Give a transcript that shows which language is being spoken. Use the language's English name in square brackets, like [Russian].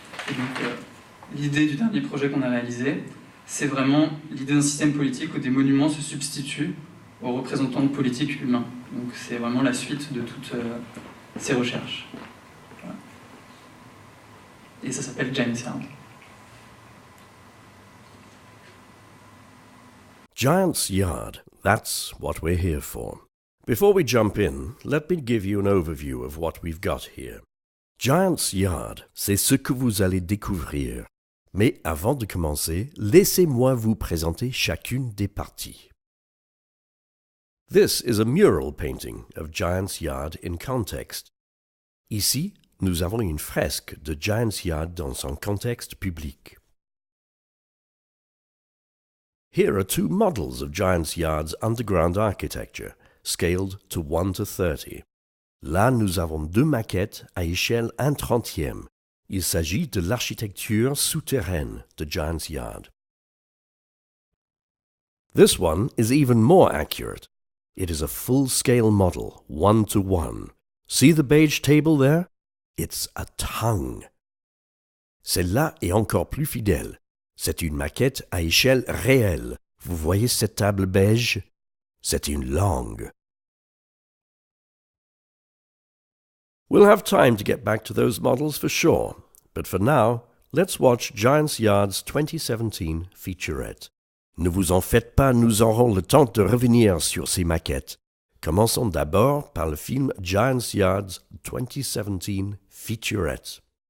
[French] Et donc l'idée du dernier projet qu'on a réalisé, c'est vraiment l'idée d'un système politique où des monuments se substituent aux représentants politiques humains. Donc c'est vraiment la suite de toutes ces recherches. Voilà. Et ça s'appelle Giants Yard. [English] Giants Yard, that's what we're here for. Before we jump in, let me give you an overview of what we've got here. [French] Giants Yard, c'est ce que vous allez découvrir. Mais avant de commencer, laissez-moi vous présenter chacune des parties. [English] This is a mural painting of Giants Yard in context. Ici, [French] nous avons une fresque de Giant's Yard dans un contexte public. [English] Here are two models of Giant's Yard's underground architecture, scaled to 1 to 30. [French] Là, nous avons deux maquettes à échelle 1/30. Il s'agit de l'architecture souterraine de Giant's Yard. [English] This one is even more accurate. It is a full-scale model, 1 to 1. See the beige table there? It's a tongue. [French] Celle-là est encore plus fidèle. C'est une maquette à échelle réelle. Vous voyez cette table beige? C'est une langue. [English] We'll have time to get back to those models for sure, but for now, let's watch Giant's Yard's 2017 featurette. [French] Ne vous en faites pas, nous aurons le temps de revenir sur ces maquettes. Commençons d'abord par le film Giant's Yard's 2017 featurette.